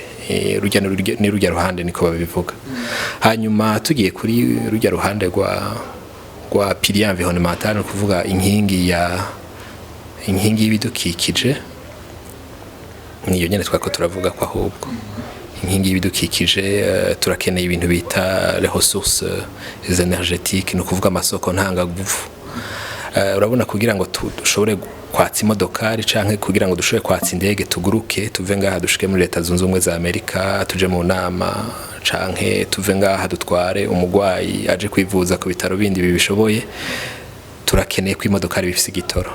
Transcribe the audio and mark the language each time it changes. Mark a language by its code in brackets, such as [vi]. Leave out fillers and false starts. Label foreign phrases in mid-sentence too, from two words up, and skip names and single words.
[rn] Rujya ruhande niko babivuga. Hanyuma tugiye kuri rujya ruhande rwa [fr] pilier environnemental, [rn] no kuvuga inkingi y'ibidukikije, niyo nyene twako turavuga ko ahubwo inkingi y'ibidukikije turakeneye ibintu bita [fr] les ressources énergétiques, [rn] no kuvuga amasoko ntangaguvu. urabona kugira ngo dushobore kwatsa imodokari canke kugira ngo dushobore kwatsa indege tuguruke tuve ngaha dushike muri leta zunze ubumwe za Amerika tuje mu nama canke tuve ngaha dutware umugwayi aje kwivuza ku bitaro bindi bibishoboye turakeneye ko imodokari bifise igitoro.